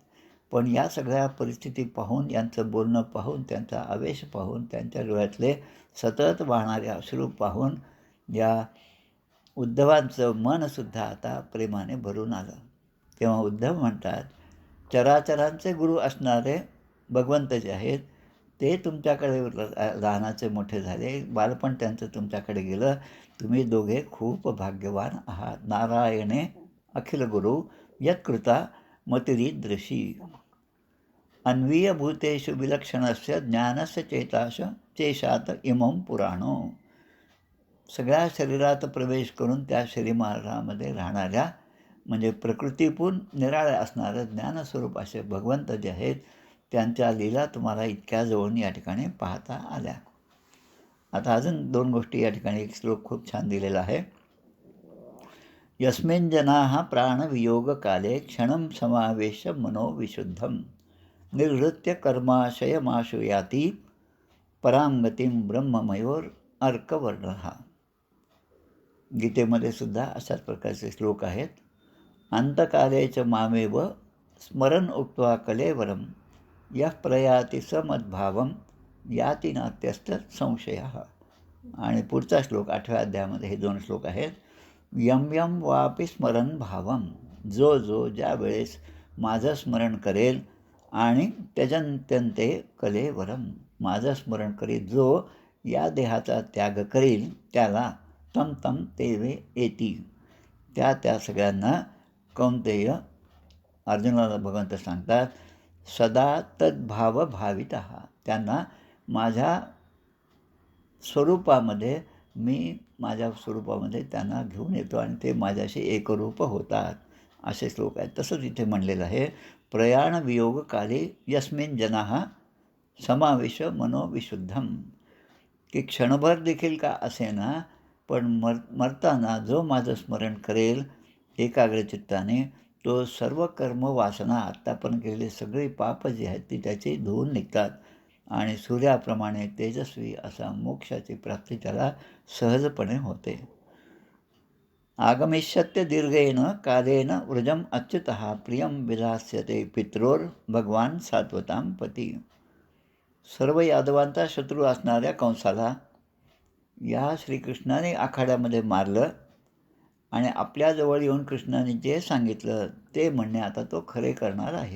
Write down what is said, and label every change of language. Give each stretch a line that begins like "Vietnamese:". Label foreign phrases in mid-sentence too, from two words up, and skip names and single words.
Marathi: पण या सगळ्या परिस्थिती पाहून, यांचं बोलणं पाहून, त्यांचा आवेश पाहून, त्यांच्या डोळ्यातले सतत वाहणारे अश्रू पाहून या उद्धवांचं मनसुद्धा आता प्रेमाने भरून आलं. तेव्हा उद्धव म्हणतात, चराचरांचे गुरु असणारे भगवंत जे आहेत ते तुमच्याकडे लहानाचे मोठे झाले, बालपण त्यांचं तुमच्याकडे गेलं. तुम्ही दोघे खूप भाग्यवान आहात.
Sanskrit: नारायणे अखिल गुरु यत्कृता मतिरीदृशी. अन्वीयभूतेषु विलक्षणस्य ज्ञानस्य चेशात इमं पुराणो.
Marathi: सगळ्या शरीरात प्रवेश करून त्या शरीरामध्ये राहणाऱ्या म्हणजे प्रकृतीपूर्ण निराळ्या असणारं ज्ञानस्वरूप असे भगवंत जे आहेत त्यांच्या लीला तुम्हाला इतक्या जवळून या ठिकाणी पाहता आल्या. आता अजून 2 गोष्टी या ठिकाणी एक श्लोक खूप छान दिलेला आहे.
Sanskrit: यस्मिन् जनाः प्राणवियोगकाले क्षणं समावेश्य मनोविशुद्धं निर्वृत्य कर्माशयमाशु याति परांगतीं ब्रह्ममयोर अर्कवर्णः.
Marathi: गीतेमध्ये सुद्धा अशाच प्रकारचे श्लोक आहेत.
Sanskrit: अंतकालेच मामेव स्मरण उक्त्वा कलेवरम यः प्रयाति समद्भावम याति नात्यस्त संशयः.
Marathi: आणि पुढचा श्लोक 8व्या अध्यायामध्ये हे 2 श्लोक आहेत.
Sanskrit: यम यम वापि स्मरण भावम.
Marathi: जो जो ज्या वेळेस माझं स्मरण करेल आणि
Sanskrit: त्यजन्त्यन्ते कलेवरम,
Marathi: माझं स्मरण करील जो या देहाचा त्याग करील त्याला
Sanskrit: तम तम तेवे येती,
Marathi: त्या सगळ्यांना कौंतेय अर्जुनाला भगवंत सांगतात,
Sanskrit: सदा तद्भाव भावितः.
Marathi: त्यांना माझ्या स्वरूपामध्ये माझ्या स्वरूपामध्ये त्यांना घेऊन येतो आणि ते माझ्याशी एकरूप होतात, असे श्लोक आहेत. तसंच इथे म्हणलेलं आहे,
Sanskrit: प्रयाण वियोग काले यस्मिन् जनाः समावेश मनोविशुद्धम.
Marathi: की क्षणभर देखील का असेना पण मरताना जो माझं स्मरण करेल एकाग्रचित्ताने तो सर्व कर्म वासना आत्तापर्यंत केलेले सगळे पाप जे आहेत ती त्याचे धुवून निघतात आणि सूर्याप्रमाणे तेजस्वी असा मोक्षाची प्राप्ती त्याला सहजपणे होते.
Sanskrit: आगमिष्यत्य दीर्घेन कालेन वृजम अच्युतः प्रियं विधास्यते पित्रोर भगवान सात्वतां पती.
Marathi: सर्व यादवांचा शत्रू असणाऱ्या कंसाला या श्रीकृष्णाने आखाड्यामध्ये मारलं आणि आपल्याजवळ येऊन कृष्णाने जे सांगितलं ते म्हणणे आता तो खरे करणार आहे.